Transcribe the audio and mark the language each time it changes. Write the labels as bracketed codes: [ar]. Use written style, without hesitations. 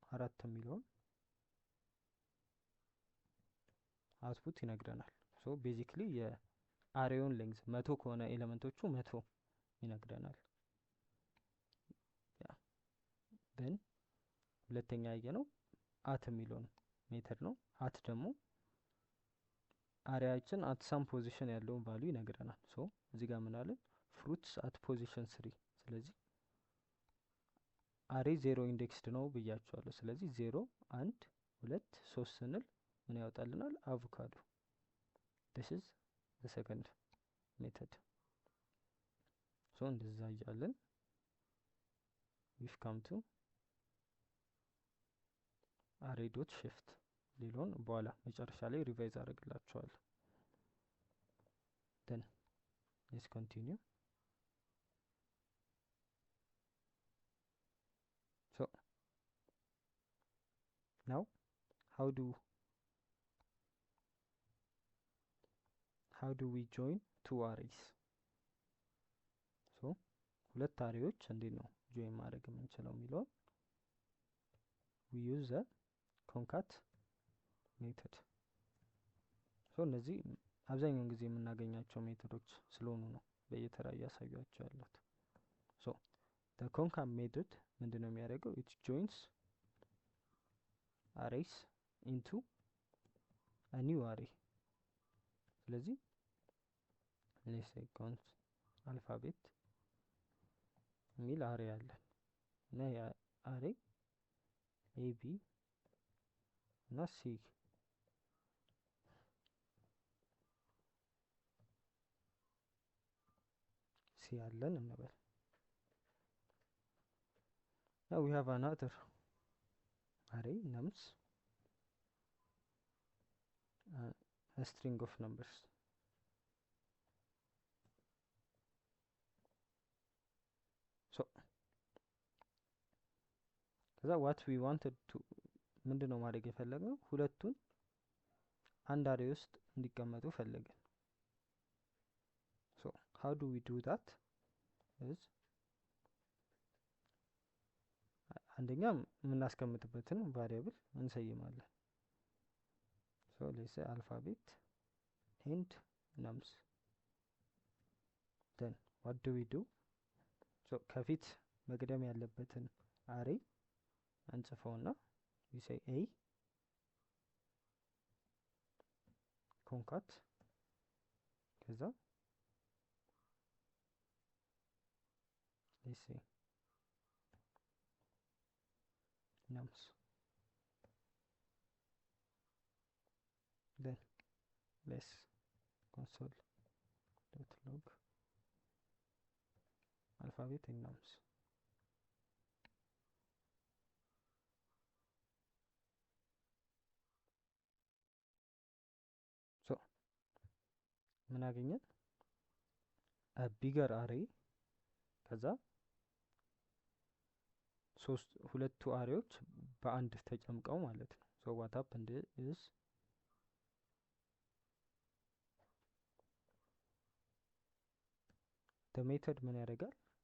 [am] አራት የሚለውን አውትፑት ይነግረናል። ሶ ቤዚክሊ የአሬውን ሌንግዝ 100 ከሆነ ኤሌመንቶቹ 100 ይነግረናል። ያ then ሁለተኛ ያየነው አት የሚለውን ሜተድ ነው። አት ደግሞ አሪያችን አት ሳም ፖዚሽን ያለውን ቫልዩ ይነግረናል። ሶ እዚህ ጋር ምን አለን? ፍሩትስ አት ፖዚሽን 3። ስለዚህ አሬ 0 ኢንዴክስድ ነው ብያቸዋለሁ። ስለዚህ 0 1 2 3 ስንል ምን ያወጣልናል? አቮካዶ። [en] this is the second method። [am] ሶ እንደዛ እያለን [en] we've come to array dot shift [am] ሌላውን በኋላ መጨረሻ ላይ ሪቫይዝ አደርግላችኋለሁ። [en] then let's continue። so now how do we join two arrays? [am] so ሁለት አሬዎች እንዴት ነው ጆይን ማድረግ የምንችለው የሚለውን [en] we use the concat [am] ሜተድ። ሶ እነዚህ አብዛኛውን ጊዜ የምናገኛቸው ሜተዶች ስለሆኑ ነው በየተራ እያሳያቸው ያሉት። ሶ [en] the concat [am] ሜተድ ምንድነው የሚያደርገው? [en] it joins arrays into a new array። ስለዚህ let's say const alphabet [am] የሚል አሬ አለን እና ያ አሬ ኤቢ እና ሲ ያለን እንበል። [en] now we have another array nums a string of numbers። so ከዛ what we wanted to [am] ምንድነው ማድረግ የፈለግነው? ሁለቱን አንድ አሬ ውስጥ እንዲቀመጡ ፈለግን። so how do we do that is አንደኛ የምናስቀምጥበትን ቫሪያብል እንሰይማለን። [en] ሶ ሌትስ ሴይ አልፋቤት ኤንድ ነምስ then what do we do? [am] so ከፊት መቅደም ያለበትን አሬ እንጽፈውና [en] we say a concat [am] ከዛ [en] let's say nums then let's console.log alphabet and nums so [am] ምን አገኘን? ቢገር አሬ ከዛ ሁለቱ አሬዎች በአንድ ተጨምቀው ማለት ነው። [en] so what happened is the method [am] ምን ያደርጋል?